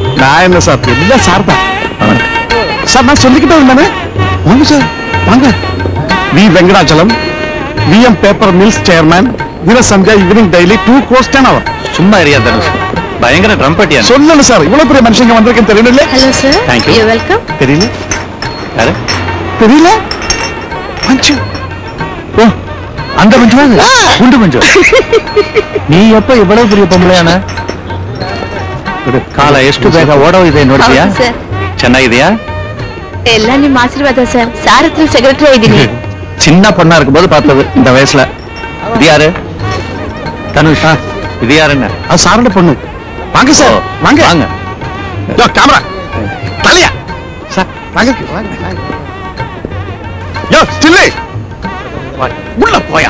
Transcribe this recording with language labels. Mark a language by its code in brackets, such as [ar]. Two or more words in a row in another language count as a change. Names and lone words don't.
[ta] நான் என்ன சார், எல்லாம் சார் தான். சார் நான் சொல்லிக்கிட்டே இருந்தானே. வாங்க சார் வாங்க. வி வெங்கடாச்சலம், விஎம் பேப்பர் மில்ஸ் சேர்மேன், வீரசந்தியா ஈவினிங் டெய்லி 2 crores 10 hours. சும்மா ஏரியா தனுஷ், பயங்கர ட்ரம்பட்டியா. சொல்லல சார், இவ்வளவு பெரிய மனுஷங்க வந்திருக்கேன்னு தெரியல. ஹலோ சார். [en] Thank you. You welcome. [ta] தெரியல யாரு? தெரியல. மஞ்சு. ஓ, அந்த மஞ்சு குண்டு மஞ்சு. நீ எப்ப இவ்வளவு பெரிய பொம்பளையான? [kn] ಕಾಲ ಎಷ್ಟು ಬೇಗ ಓಡೋಗಿದೆ ನೋಡಿದ್ಯಾ? ಚೆನ್ನಾಗಿದೆಯಾ? ಎಲ್ಲ ನಿಮ್ಮ ಆಶೀರ್ವಾದ ಸರ್. ಸಾರ್ ಹತ್ರ ಸೆಕ್ರೆಟರಿ ಇದ್ದೀನಿ. [ta] சின்ன பொண்ணா இருக்கும்போது பார்த்தது இந்த வயசுல. இது யாரு? தனுஷ். இது யாருன்னு? அது சாரோட பொண்ணு. வாங்க சார் வாங்க வாங்க. கேமரா தலையா சார் வாங்க வாங்க. யோ ஸ்டில்லி உள்ள போயா.